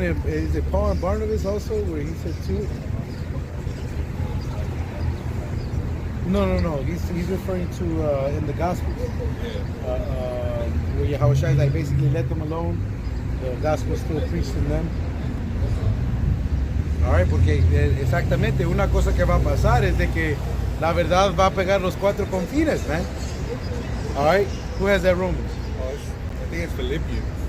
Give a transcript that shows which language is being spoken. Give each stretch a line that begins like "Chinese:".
English: Is it Paul and Barnabas also, where he said too? No. He's referring to in the Gospels, where Yahweh Shai is like basically let them alone. The gospel is still preached in them.
Spanish: Alright, porque exactamente una cosa que va a pasar es de que la verdad va a pegar los cuatro confines, man.
English: Alright, who has that Romans? I think it's Philippians.